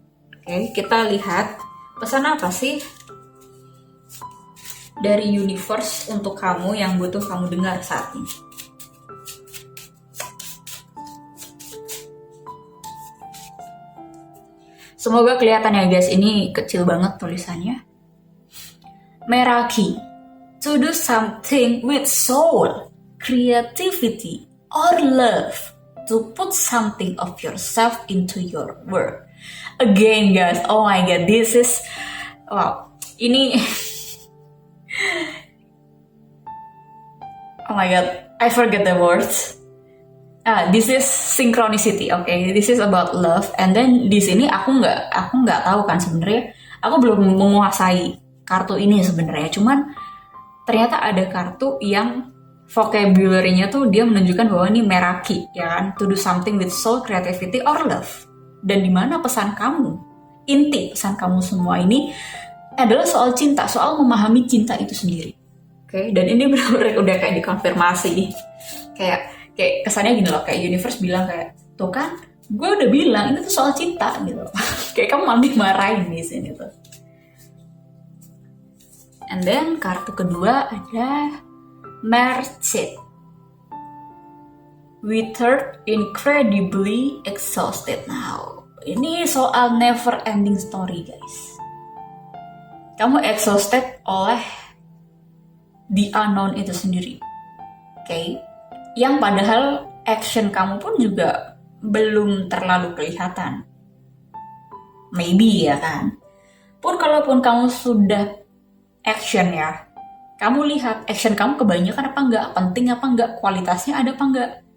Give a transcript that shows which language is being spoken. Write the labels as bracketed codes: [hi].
[id] Oke, kita lihat pesan apa sih dari universe untuk kamu yang butuh kamu dengar saat ini. Semoga kelihatan ya guys, ini kecil banget tulisannya. [en] Meraki, to do something with soul, creativity, or love. To put something of yourself into your work. Again guys, oh my god, this is, wow, ini, oh my god, I forget the words. This is synchronicity, okay, this is about love. And then [id] di sini aku nggak tahu kan sebenarnya, aku belum menguasai kartu ini sebenarnya. Cuman ternyata ada kartu yang vocabulary-nya tuh dia menunjukkan bahwa ini meraki, ya kan, [en] to do something with soul, creativity, or love. [id] Dan dimana pesan kamu, inti pesan kamu semua ini adalah soal cinta, soal memahami cinta itu sendiri. Oke, dan ini benar-benar udah kayak dikonfirmasi, kayak kesannya gini loh, kayak universe bilang kayak, tuh kan, gue udah bilang ini tuh soal cinta gitu. Kayak kamu malah dimarahin di sini tuh. [en] And then [id] kartu kedua ada Merchant. [en] We turn incredibly exhausted now. [id] Ini soal [en] never ending story, [id] guys. Kamu exhausted oleh the unknown itu sendiri. Oke? Yang padahal action kamu pun juga belum terlalu kelihatan. Maybe ya kan? Pun kalaupun kamu sudah action ya, kamu lihat action kamu kebanyakan apa enggak, penting apa enggak, kualitasnya ada apa enggak.